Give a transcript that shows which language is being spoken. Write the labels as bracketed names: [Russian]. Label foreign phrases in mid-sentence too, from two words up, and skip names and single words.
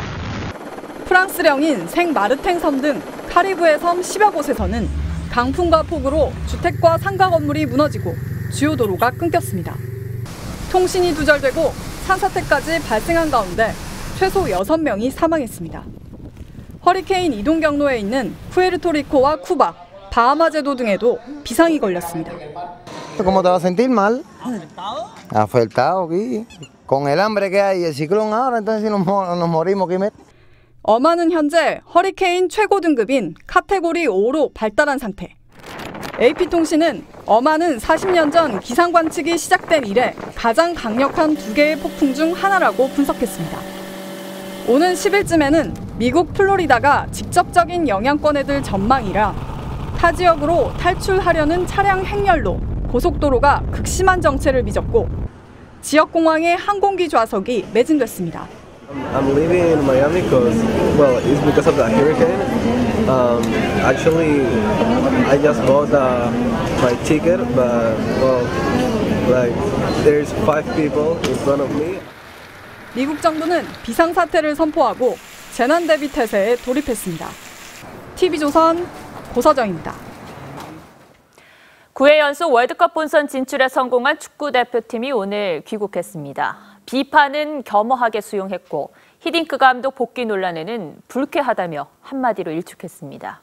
[Korean] 프랑스령인 생마르탱 섬 등 카리브해 섬 10여 곳에서는 강풍과 폭우로 주택과 상가 건물이 무너지고 주요 도로가 끊겼습니다. 통신이 두절되고 산사태까지 발생한 가운데 최소 6명이 사망했습니다. 허리케인 이동 경로에 있는 푸에르토리코와 쿠바, 바하마 제도 등에도 비상이 걸렸습니다. [Spanish] ¿Cómo te vas a sentir mal? Afectado aquí. Con el hambre que hay y el ciclón ahora, entonces nos morimos aquí. [Korean] 어마는 현재 허리케인 최고 등급인 카테고리 5로 발달한 상태. AP통신은 어마는 40년 전 기상 관측이 시작된 이래 가장 강력한 2개의 폭풍 중 하나라고 분석했습니다. 오는 10일쯤에는 미국 플로리다가 직접적인 영향권에 들 전망이라 타 지역으로 탈출하려는 차량 행렬로 고속도로가 극심한 정체를 빚었고 지역 공항의 항공기 좌석이 매진됐습니다. [English] I'm living in Miami because, well, it's because of the hurricane. Actually, I just bought my ticket, but, well, like, there's 5 people in front of me. [Korean] 미국 정부는 비상사태를 선포하고 재난대비 태세에 돌입했습니다. TV조선 고서정입니다. 9회 연속 월드컵 본선 진출에 성공한 축구대표팀이 오늘 귀국했습니다. 비판은 겸허하게 수용했고 히딩크 감독 복귀 논란에는 불쾌하다며 한마디로 일축했습니다.